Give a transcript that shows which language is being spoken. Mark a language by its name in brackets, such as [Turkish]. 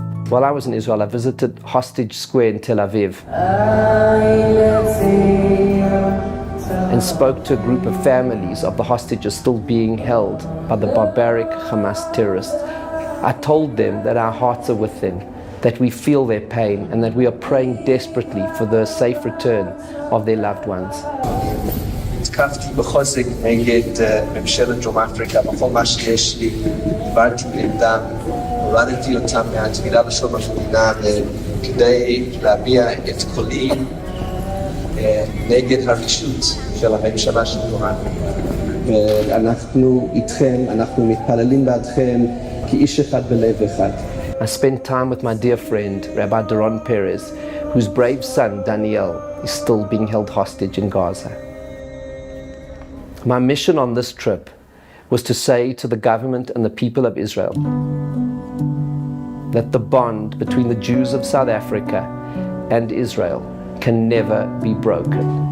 [English] While I was in Israel, I visited Hostage Square in Tel Aviv and spoke to a group of families of the hostages still being held by the barbaric Hamas terrorists. I told them that our hearts are with them, that we feel their pain, and that we are praying desperately for the safe return of their loved ones. [Hebrew] התקפתי בחוזק נגד ממשלת דרום אפריקה בכל מה שיש לי, דיברתי נגדם, הורדתי אותם מהתביעה לשלום המדינה כדי להביע את קולי נגד הרשות של הממשלה של דרום אפריקה. ואנחנו איתכם, אנחנו מתפללים בעדכם כאיש אחד בלב אחד. [English] I spent time with my dear friend, Rabbi Doron Perez, whose brave son, Daniel, is still being held hostage in Gaza. My mission on this trip was to say to the government and the people of Israel that the bond between the Jews of South Africa and Israel can never be broken.